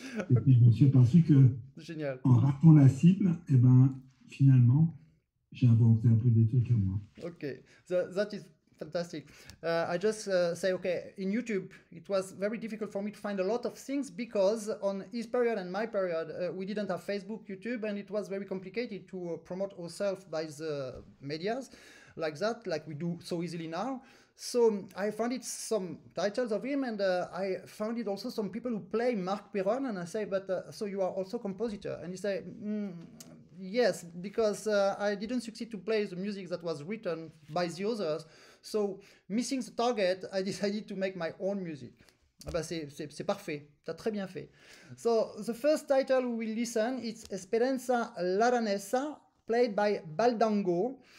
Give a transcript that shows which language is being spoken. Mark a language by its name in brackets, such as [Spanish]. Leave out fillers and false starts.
[French] Et puis je me suis aperçu que, génial, en ratant la cible, finalement, j'ai inventé un peu des trucs à moi. [English] Okay, that is fantastic. I just say, okay, in YouTube, it was very difficult for me to find a lot of things because on his period and my period, we didn't have Facebook, YouTube, and it was very complicated to promote ourselves by the medias. like that, like we do so easily now. So I found it some titles of him, and I found it also some people who play Marc Perron, and I say, but so you are also compositor? And he say, yes, because I didn't succeed to play the music that was written by the others. So missing the target, I decided to make my own music. [French] Ah bah c'est parfait, t'as très bien fait. [English] So the first title we will listen, it's Esperanza Laranesa, played by Baldango.